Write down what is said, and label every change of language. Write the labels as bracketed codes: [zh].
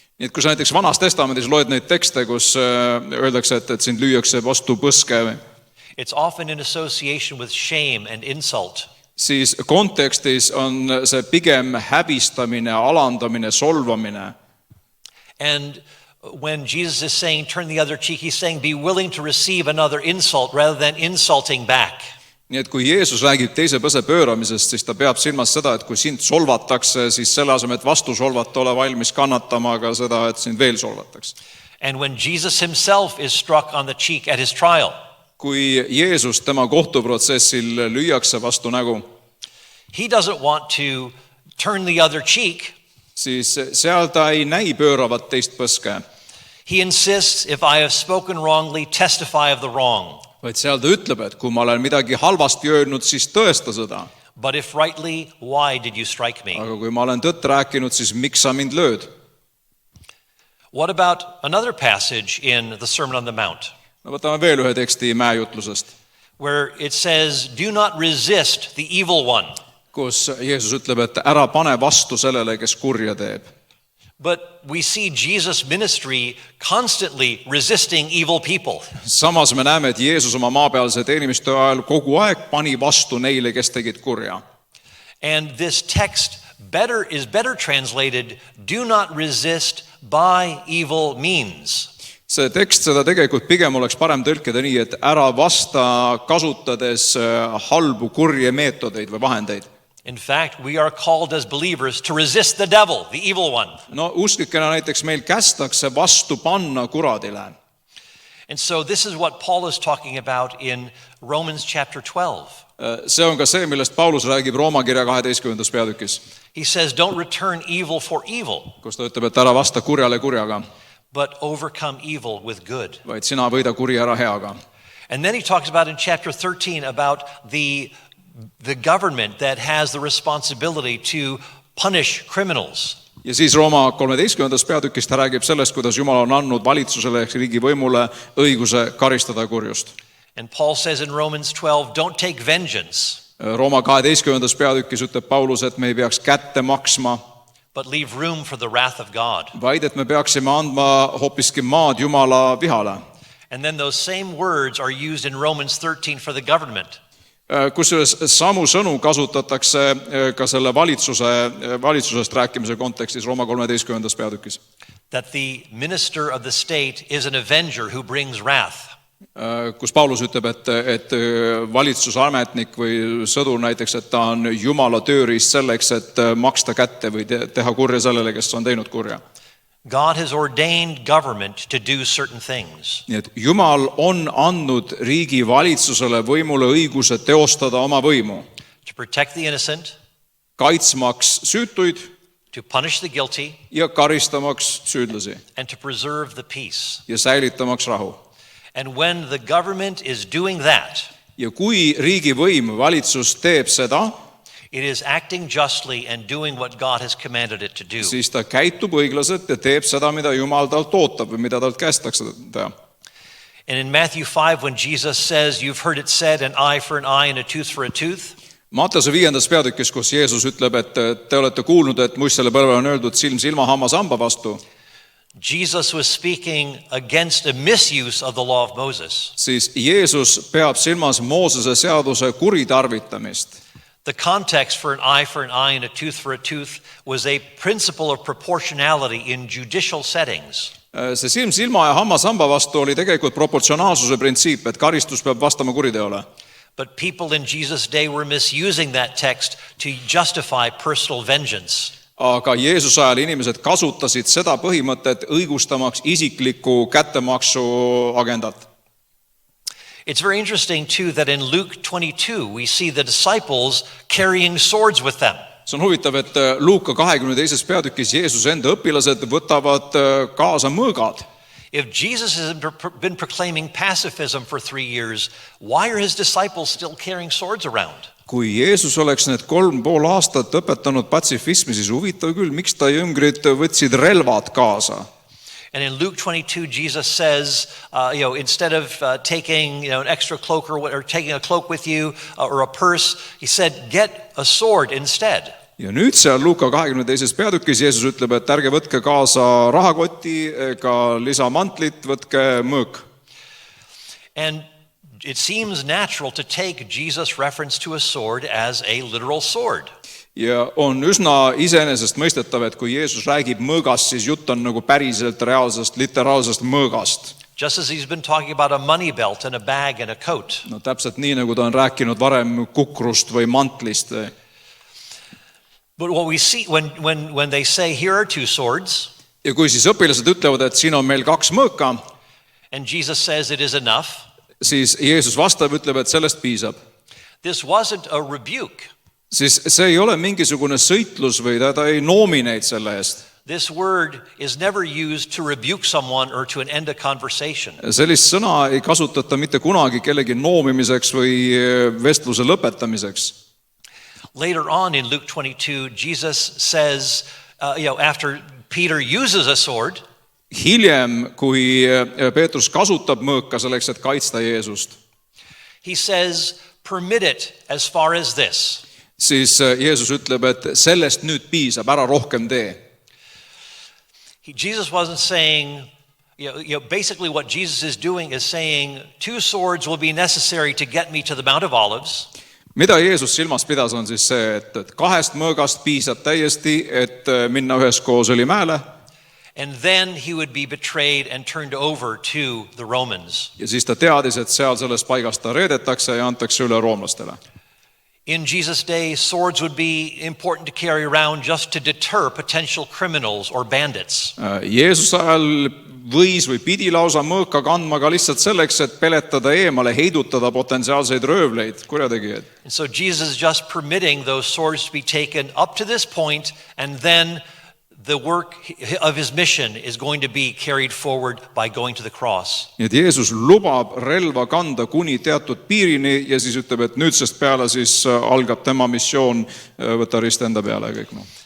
[et] Nii et kui sa näiteks Vanas Testamendis loed neid tekste, kus öeldakse, et sind lüüakse vastu põske, [en] it's often in association with shame and insult. [et] Siis kontekstis on see pigem häbistamine, alandamine, solvamine. [en] And when Jesus is saying turn the other cheek, he's saying be willing to receive another insult rather than insulting back. [et] Nii et kui Jeesus räägib teise põse pööramisest, siis ta peab silmas seda, et kui sind solvatakse, siis selle asemel, et vastu solvata, ole valmis kannatama ka seda, et sind veel solvatakse. [en] And when Jesus himself is struck on the cheek at his trial, [et] kui Jeesus tema kohtuprotsessil lüüakse vastu nägu, [en] he doesn't want to turn the other cheek. [et] Siis seal ta ei näi pööravat teist põske. [en] He insists, if I have spoken wrongly, testify of the wrong. [et] Vaid seal ta ütleb, et kui ma olen midagi halvasti öelnud, siis tõesta seda. [en] But if rightly, why did you strike me? [et] Aga kui ma olen tõtt rääkinud, siis miks sa mind lööd? [en] What about another passage in the Sermon on the Mount? [et] No võtame veel ühe teksti mäejutlusest, [en] where it says, do not resist the evil one. [et] Kus Jeesus ütleb, et ära pane vastu sellele, kes kurja teeb. [en] But we see Jesus' ministry constantly resisting evil people. [et] Samas me näeme, et Jeesus oma maapealse teenimistöö ajal kogu aeg pani vastu neile, kes tegid kurja. [en] And this text is better translated, do not resist by evil means. [et] See tekst, seda tegelikult pigem oleks parem tõlkida nii, et ära vasta kasutades halbu kurje meetodeid või vahendeid. [en] In fact, we are called as believers to resist the devil, the evil one. [et] No usklikena näiteks meil kästakse vastu panna kuradile. [en] And so this is what Paul is talking about in Romans chapter 12. [et] See on ka see, millest Paulus räägib Rooma kirja 12. peatükis. [en] He says, don't return evil for evil, [et] Kus ta ütleb, et ära vasta kurjale kurjaga, [en] but overcome evil with good. [et] vaid sina võida kuri ära heaga. [en] And then he talks about in chapter 13 about the government that has the responsibility to punish criminals. [et] Ja siis Rooma 13. peatükis ta räägib sellest, kuidas Jumal on andnud valitsusele ehk riigivõimule õiguse karistada kurjust. [en] And Paul says in Romans 12, don't take vengeance, [et] Rooma 12. peatükis ütleb Paulus, et me ei peaks kätte maksma, [en] but leave room for the wrath of God. [et] vaid et me peaksime andma hoopiski maad Jumala vihale. [en] And then those same words are used in Romans 13 for the government. [et] Kusjuures samu sõnu kasutatakse ka selle valitsusest rääkimise kontekstis Rooma 13. peatükis. [en] That the minister of the state is an avenger who brings wrath. [et] Kus Paulus ütleb, et valitsusametnik või sõdur näiteks, et ta on Jumala tööriist selleks, et maksta kätte või teha kurja sellele, kes on teinud kurja. [en] God has ordained government to do certain things. [et] Nii et Jumal on andnud riigi valitsusele võimule õiguse teostada oma võimu, [en] To protect the innocent, [et] kaitsmaks süütuid [en] to punish the guilty, [et] ja karistamaks süüdlasi [en] and to preserve the peace. [et] ja säilitamaks rahu. [en] And when the government is doing that, [et] Ja kui riigivõim, valitsus teeb seda, [en] it is acting justly and doing what God has commanded it to do. [et] siis ta käitub õiglaselt ja teeb seda, mida Jumal talt ootab või mida talt kästakse teha. [en] And in Matthew 5, when Jesus says, you've heard it said, an eye for an eye and a tooth for a tooth, [et] Matteuse 5. peatükis, kus Jeesus ütleb, et te olete kuulnud, et muistele põlvele on öeldud silm silma, hammas hamba vastu, [en] Jesus was speaking against a misuse of the law of Moses. [et] siis Jeesus peab silmas Moosese seaduse kuritarvitamist. [en] The context for an eye and a tooth for a tooth was a principle of proportionality in judicial settings. [et] See silm silma ja hammas hamba vastu oli tegelikult proportsionaalsuse printsiip, et karistus peab vastama kuriteole. [en] But people in Jesus' day were misusing that text to justify personal vengeance. [et] Aga Jeesuse ajal inimesed kasutasid seda põhimõtet õigustamaks isiklikku kättemaksu agendat. [en] It's very interesting too that in Luke 22 we see the disciples carrying swords with them. [et] See on huvitav, et Luuka 22. peatükis Jeesuse enda õpilased võtavad kaasa mõõgad. [en] If Jesus has been proclaiming pacifism for 3 years, why are his disciples still carrying swords around? [et] Kui Jeesus oleks need 3,5 aastat õpetanud patsifismi, siis huvitav küll, miks ta jüngrid võtsid relvad kaasa. [en] And in Luke 22, Jesus says, instead of taking an extra cloak or taking a cloak with you or a purse, he said, get a sword instead. [et] Ja nüüd seal Luuka 22. peatükis Jeesus ütleb, et ärge võtke kaasa rahakoti ega lisamantlit, võtke mõõk. [en] And it seems natural to take Jesus' reference to a sword as a literal sword. [et] Ja on üsna iseenesest mõistetav, et kui Jeesus räägib mõõgast, siis jutt on nagu päriselt reaalsest, literaalsest mõõgast. [en] Just as he's been talking about a money belt and a bag and a coat. [et] No täpselt nii, nagu ta on rääkinud varem kukrust või mantlist. [en] But what we see when they say here are 2 swords, [et] Ja kui siis õpilased ütlevad, et siin on meil 2 mõõka, [en] and Jesus says it is enough, [et] siis Jeesus vastab, ütleb, et sellest piisab. [en] this wasn't a rebuke. [et] Siis see ei ole mingisugune sõitlus või ta ei noomi neid selle eest. [en] This word is never used to rebuke someone or to end a conversation. [et] Sellist sõna ei kasutata mitte kunagi kellegi noomimiseks või vestluse lõpetamiseks. [en] Later on in Luke 22, Jesus says, after Peter uses a sword, [et] Hiljem, kui Peetrus kasutab mõõka selleks, et kaitsta Jeesust, [en] he says, permit it as far as this. [et] siis Jeesus ütleb, et sellest nüüd piisab, ära rohkem tee. [en] Jesus wasn't saying, basically what Jesus is doing is saying 2 swords will be necessary to get me to the Mount of Olives. [et] Mida Jeesus silmas pidas, on siis see, et 2 mõõgast piisab täiesti, et minna üheskoos Õlimäele. [en] And then he would be betrayed and turned over to the Romans. [et] Ja siis ta teadis, et seal sellest paigast ta reedetakse ja antakse üle roomlastele. [en] In Jesus' day, swords would be important to carry around just to deter potential criminals or bandits. [et] Jeesuse ajal võis või pidi lausa mõõka kandma ka lihtsalt selleks, et peletada eemale, heidutada potentsiaalseid röövleid, kurjategijaid. [en] And so Jesus is just permitting those swords to be taken up to this point, and then the work of his mission is going to be carried forward by going to the cross. [et] Nii et Jeesus lubab relva kanda kuni teatud piirini ja siis ütleb, et nüüdsest peale siis algab tema missioon võtta rist enda peale ja kõik.